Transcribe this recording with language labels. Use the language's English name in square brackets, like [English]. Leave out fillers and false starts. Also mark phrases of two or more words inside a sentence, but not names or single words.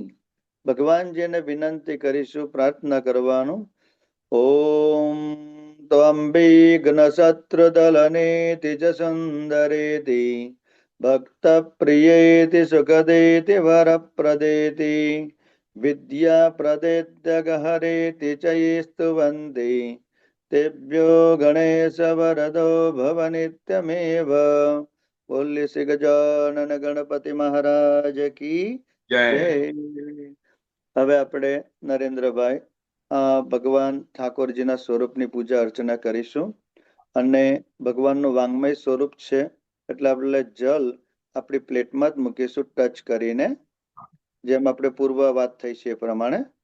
[Gujarati] ભગવાનજીને વિનંતી કરીશું, પ્રાર્થના કરવાનું. [Sanskrit] ओम त्वं विघ्नशत्रुदलनेति च सुंदरेति भक्त प्रियेति सुखदेति वरप्रदेति विद्याप्रदेत्यगहरेति च ये स्तुवन्ति तेभ्यो गणेश वरदो भव नित्यमेव. [Gujarati] બોલીએ શ્રી ગજાનન ગણપતિ મહારાજ કી જય. જય. હવે આપણે નરેન્દ્રભાઈ ભગવાન ઠાકોરજીના સ્વરૂપની પૂજા અર્ચના કરીશું. અને ભગવાનનું વાંગમય સ્વરૂપ છે એટલે આપણે જલ આપણી પ્લેટમાં જ મૂકીશું, ટચ કરીને, જેમ આપણે પૂર્વ વાત થઈ છે એ પ્રમાણે.